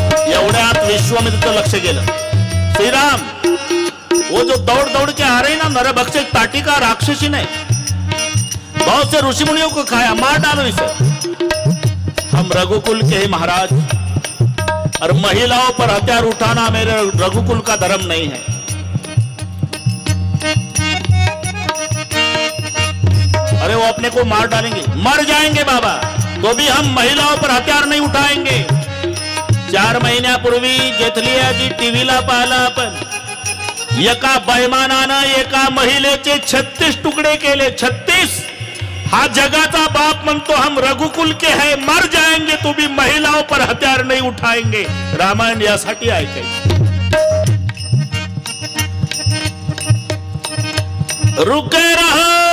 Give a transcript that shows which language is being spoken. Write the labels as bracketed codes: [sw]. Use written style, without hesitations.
[mr] एवढ्यात विश्वामित्र लक्ष गेलं. [hi] श्रीराम, वो जो दौड़ दौड़ के आ रहे ना नरभक्षक ताटिका राक्षसी ने बहुत से ऋषि मुनियों को खाया, मार डालो इसे. हम रघुकुल के ही महाराज, और महिलाओं पर हथियार उठाना मेरे रघुकुल का धर्म नहीं है. अरे वो अपने को मार डालेंगे, मर जाएंगे बाबा, तो भी हम महिलाओं पर हथियार नहीं उठाएंगे. [mr] 4 महिन्यापूर्वी जेथलियाजी टीव्हीला पाहिला आपण. एका बैमानानं एका महिलेचे 36 तुकडे केले. 36. हा जगाचा बाप म्हणतो [hi] हम रघुकुल के है, मर जाएंगे तो भी महिलाओं पर हथियार नहीं उठाएंगे. [mr] रामायण यासाठी ऐकायचं. [hi] रुके रहो.